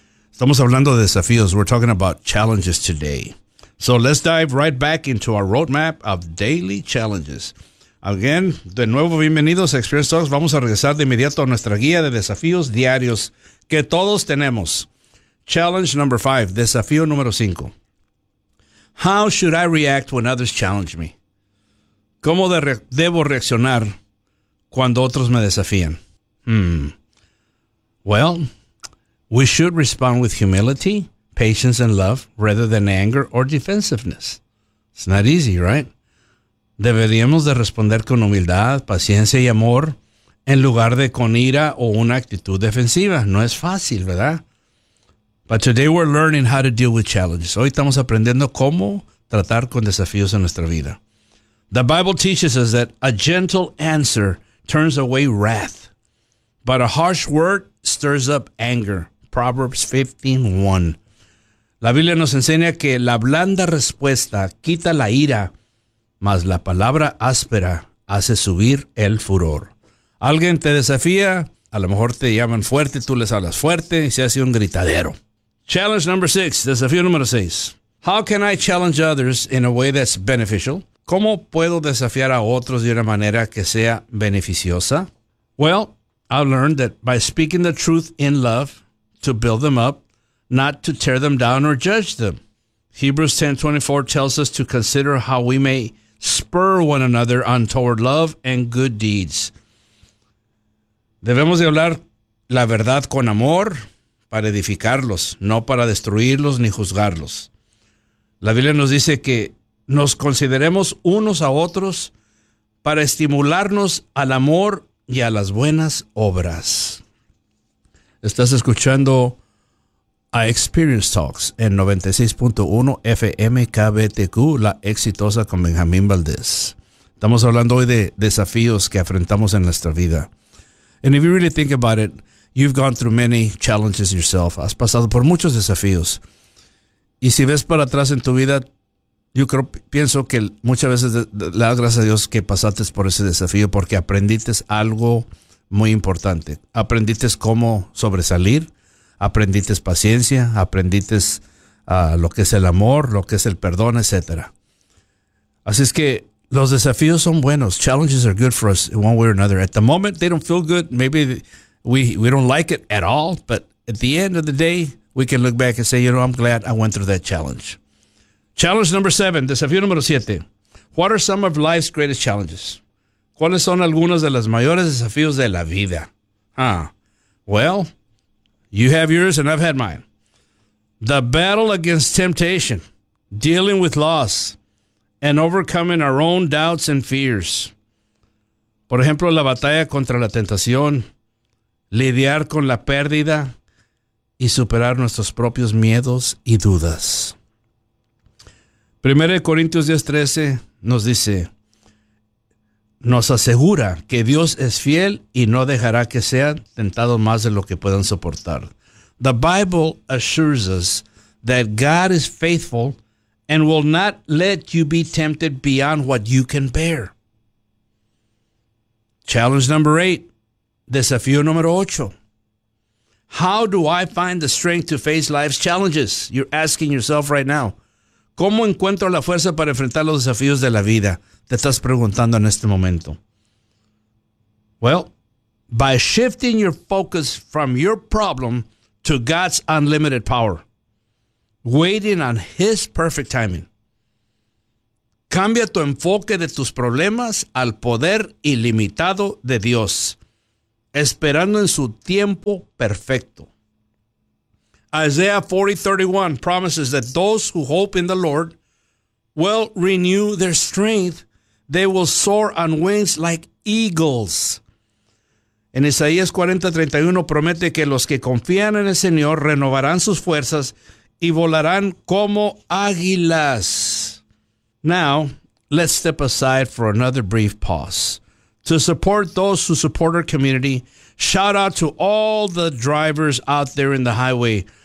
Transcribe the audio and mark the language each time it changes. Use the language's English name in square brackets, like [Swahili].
[Spanish] Estamos hablando de desafíos. [English] We're talking about challenges today. So let's dive right back into our roadmap of daily challenges. [Spanish] Again, de nuevo, bienvenidos a Experience Talks. Vamos a regresar de inmediato a nuestra guía de desafíos diarios que todos tenemos. [English] Challenge number 5, [Spanish] desafío número 5. [English] How should I react when others challenge me? [Spanish] ¿Cómo debo reaccionar cuando otros me desafían? [English] Well, we should respond with humility, patience, and love rather than anger or defensiveness. It's not easy, right? [Spanish] Deberíamos de responder con humildad, paciencia y amor en lugar de con ira o una actitud defensiva. No es fácil, ¿verdad? [English] But today we're learning how to deal with challenges. [Spanish] Hoy estamos aprendiendo cómo tratar con desafíos en nuestra vida. [English] The Bible teaches us that a gentle answer turns away wrath, but a harsh word stirs up anger. Proverbs 15:1. [Spanish] La Biblia nos enseña que la blanda respuesta quita la ira, mas la palabra áspera hace subir el furor. Alguien te desafía, a lo mejor te llaman fuerte, tú les hablas fuerte y se hace un gritadero. [English] Challenge number 6, [Spanish] desafío número 6. [English] How can I challenge others in a way that's beneficial? [Spanish] ¿Cómo puedo desafiar a otros de una manera que sea beneficiosa? [English] Well, I've learned that by speaking the truth in love, to build them up, not to tear them down or judge them. Hebrews 10:24 tells us to consider how we may spur one another on toward love and good deeds. [Spanish] Debemos de hablar la verdad con amor, para edificarlos, no para destruirlos ni juzgarlos. La Biblia nos dice que nos consideremos unos a otros para estimularnos al amor y a las buenas obras. Estás escuchando a Experience Talks en 96.1 FM KBTQ, la exitosa con Benjamín Valdés. Estamos hablando hoy de desafíos que afrontamos en nuestra vida. [English] And if you really think about it, you've gone through many challenges yourself. [Spanish] Has pasado por muchos desafíos. Y si ves para atrás en tu vida, yo creo, pienso que muchas veces le das gracias a Dios que pasaste por ese desafío porque aprendiste algo muy importante. Aprendiste cómo sobresalir, aprendiste paciencia, aprendiste lo que es el amor, lo que es el perdón, etc. Así es que los desafíos son buenos. [English] Challenges are good for us in one way or another. At the moment, they don't feel good. Maybe We don't like it at all, but at the end of the day, we can look back and say, you know, I'm glad I went through that challenge. Challenge number 7, [Spanish] desafío número 7. [English] What are some of life's greatest challenges? [Spanish] ¿Cuáles son algunos de los mayores desafíos de la vida? [English] Well, you have yours and I've had mine. The battle against temptation, dealing with loss, and overcoming our own doubts and fears. [Spanish] Por ejemplo, la batalla contra la tentación, lidiar con la pérdida y superar nuestros propios miedos y dudas. 1 Corintios 10:13 nos dice, nos asegura que Dios es fiel y no dejará que sean tentados más de lo que puedan soportar. [English] The Bible assures us that God is faithful and will not let you be tempted beyond what you can bear. Challenge number 8. [Spanish] Desafío número 8. [English] How do I find the strength to face life's challenges? You're asking yourself right now. [Spanish] ¿Cómo encuentro la fuerza para enfrentar los desafíos de la vida? Te estás preguntando en este momento. [English] Well, by shifting your focus from your problem to God's unlimited power. Waiting on His perfect timing. [Spanish] Cambia tu enfoque de tus problemas al poder ilimitado de Dios. esperando en su tiempo perfecto. [English] Isaiah 40:31 promises that those who hope in the Lord will renew their strength. They will soar on wings like eagles. [Spanish] En Isaías 40:31 promete que los que confían en el Señor renovarán sus fuerzas y volarán como águilas. [English] Now, let's step aside for another brief pause. To support those who support our community, shout out to all the drivers out there in the highway.